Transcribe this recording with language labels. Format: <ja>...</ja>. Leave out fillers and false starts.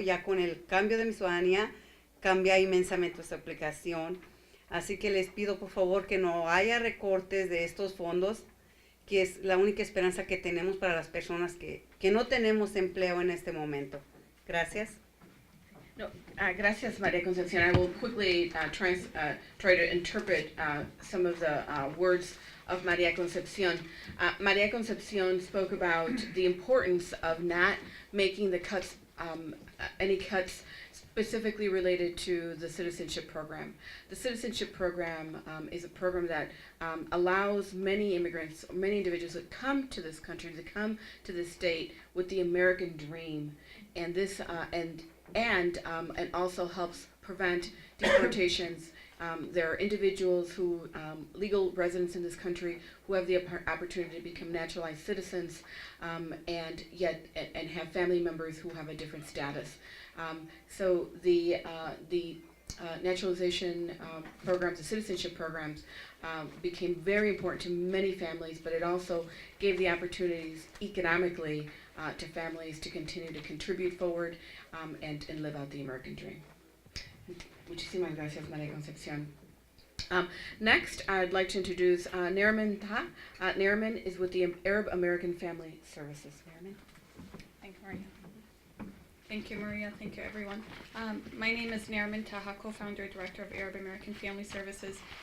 <es>Ya con el cambio de mi ciudadanía, cambia inmensamente esta aplicación. Así que les pido por favor que no haya recortes de estos fondos, que es la única esperanza que tenemos para las personas que no tenemos empleo en este momento. Gracias. No, gracias, María Concepción.</es> <en>I will quickly try to interpret some of the words of María Concepción. María Concepción spoke about the importance of not making the cuts, any cuts specifically related to the citizenship program. The citizenship program is a program that allows many immigrants, many individuals that come to this country, to come to this state with the American dream, and this and also helps prevent deportations There are individuals who, legal residents in this country, who have the opportunity to become naturalized citizens, and have family members who have a different status. So the naturalization programs, the citizenship programs, became very important to many families, but it also gave the opportunities economically to families to continue to contribute forward and live out the American dream.</en> <es>Muchísimas gracias, María Concepción.</es> <en>Next, I'd like to introduce Nariman Taha. Nariman is with the Arab American Family Services. Nariman. Thank you, Maria. Thank you, Maria. Thank you, everyone. My name is Nariman Taha, co-founder, director of Arab American Family Services.</en>